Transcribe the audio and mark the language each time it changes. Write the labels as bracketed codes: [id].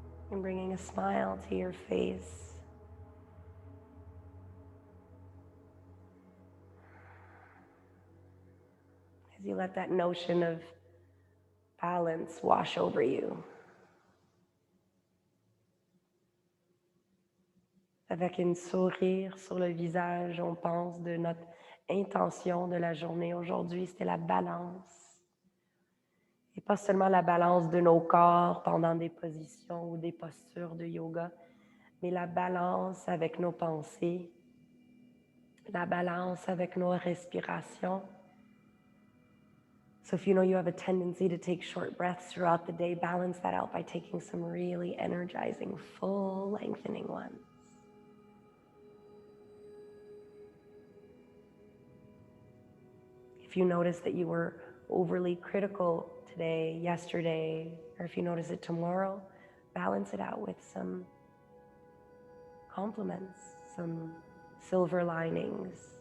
[en] And bringing a smile to your face. As you let that notion of balance wash over you. [fr] Avec un sourire sur le visage, on pense de notre intention de la journée aujourd'hui, c'était la balance. Et pas seulement la balance de nos corps pendant des positions ou des postures de yoga, mais la balance avec nos pensées, la balance avec nos respirations. [en] So if you know you have a tendency to take short breaths throughout the day, balance that out by taking some really energizing, full lengthening ones. If you notice that you were overly critical today, yesterday, or if you notice it tomorrow, balance it out with some compliments, some silver linings.